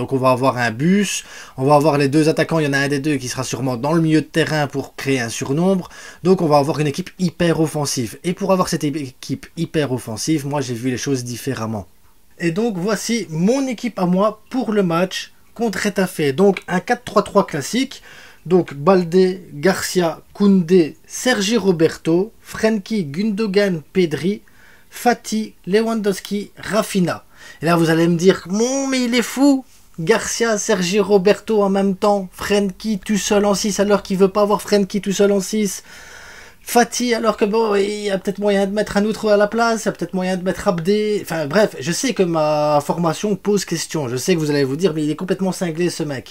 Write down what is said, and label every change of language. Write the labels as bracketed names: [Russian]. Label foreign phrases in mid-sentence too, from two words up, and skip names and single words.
[French] Donc on va avoir un bus, on va avoir les deux attaquants, il y en a un des deux qui sera sûrement dans le milieu de terrain pour créer un surnombre. Donc on va avoir une équipe hyper offensive. Et pour avoir cette équipe hyper offensive, moi j'ai vu les choses différemment. Et donc voici mon équipe à moi pour le match contre Getafe. Donc un 4-3-3 classique. Donc Balde, Garcia, Koundé, Sergi Roberto, Frenkie, Gundogan, Pedri, Fati, Lewandowski, Rafinha. Et là vous allez me dire, bon mais il est fou, Garcia, Sergi Roberto en même temps, Frenkie tout seul en 6 alors qu'il veut pas avoir Frenkie tout seul en 6. Fati alors que bon, il y a peut-être moyen de mettre un autre à la place, il y a peut-être moyen de mettre Abdé, enfin bref, je sais que ma formation pose question, je sais que vous allez vous dire mais il est complètement cinglé ce mec.